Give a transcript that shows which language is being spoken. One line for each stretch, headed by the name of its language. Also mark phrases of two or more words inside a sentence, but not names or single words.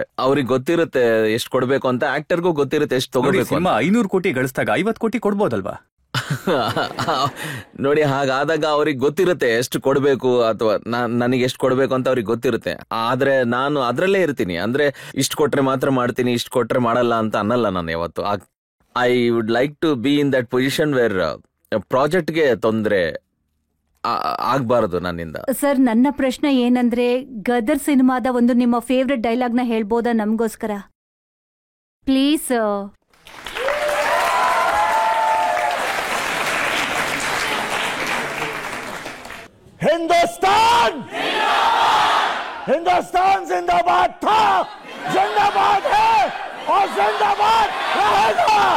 Kannada: ಅವ್ರಿಗೆ ಗೊತ್ತಿರುತ್ತೆ ಎಷ್ಟು ಕೊಡ್ಬೇಕು ಅಂತ, ಆಕ್ಟರ್ಗೂ ಗೊತ್ತಿರುತ್ತೆ ಎಷ್ಟು ತಗೋಬೇಕು. ಸಿನಿಮಾ 500 ಕೋಟಿ ಗಳಿಸಿದಾಗ 50 ಕೋಟಿ ಕೊಡ್ಬೋದಲ್ವಾ? ನೋಡಿ, ಹಾಗಾದಾಗ ಅವ್ರಿಗೆ ಗೊತ್ತಿರುತ್ತೆ ಎಷ್ಟು ಕೊಡ್ಬೇಕು ಅಥವಾ ನನಗೆ ಎಷ್ಟು ಕೊಡ್ಬೇಕು ಅಂತ ಅವ್ರಿಗೆ ಗೊತ್ತಿರುತ್ತೆ. ಆದ್ರೆ ನಾನು ಅದ್ರಲ್ಲೇ ಇರ್ತೀನಿ. ಅಂದ್ರೆ ಇಷ್ಟು ಕೊಟ್ರೆ ಮಾತ್ರ ಮಾಡ್ತೀನಿ, ಇಷ್ಟು ಕೊಟ್ರೆ ಮಾಡಲ್ಲ ಅಂತ ಅನ್ನಲ್ಲ ನಾನು ಯಾವತ್ತು.
English: I would like to be in that position where
Kannada: ಪ್ರಾಜೆಕ್ಟ್ಗೆ ತೊಂದ್ರೆ ಆಗ್ಬಾರದು ನನ್ನಿಂದ. ಸರ್, ನನ್ನ ಪ್ರಶ್ನೆ ಏನಂದ್ರೆ, ಗದರ್ ಸಿನಿಮಾದ ಒಂದು ನಿಮ್ಮ
English: favourite dialogue
Kannada: ಹೇಳ್ಬೋದಾ ನಮಗೋಸ್ಕರ ಪ್ಲೀಸ್?
Hindi: हिंदुस्तान हिंदुस्तान जिंदाबाद था, जिंदाबाद है और जिंदाबाद रहेगा.